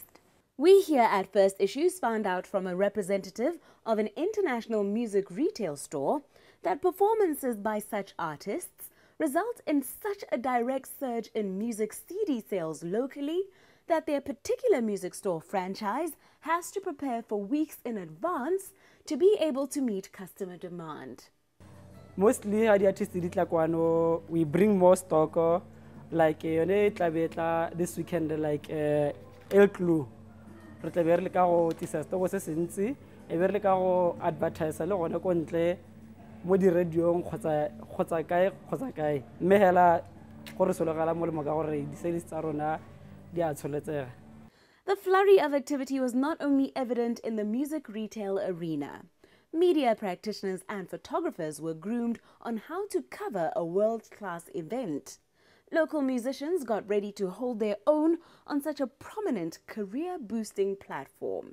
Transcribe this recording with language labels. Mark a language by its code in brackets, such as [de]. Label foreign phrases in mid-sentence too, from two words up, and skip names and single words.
[en] We here at First Issues found out from a representative of an international music retail store that performances by such artists result in such a direct surge in music CD sales locally that their particular music store franchise has to prepare for weeks in advance to be able to meet customer demand. Mostly, the artists we bring more stock, like this weekend, like El Clue. [tn] Re tla be re le ka go tisa stock se sentsi e be re le ka go advertise le gona ko ntle mo di radiong kgotsa kae mme hela gore sologala molemo ka gore di sales tsa rona di a tsholetsega. [en] The flurry of activity was not only evident in the music retail arena. Media practitioners and photographers were groomed on how to cover a world-class event. Local musicians got ready to hold their own on such a prominent career-boosting platform.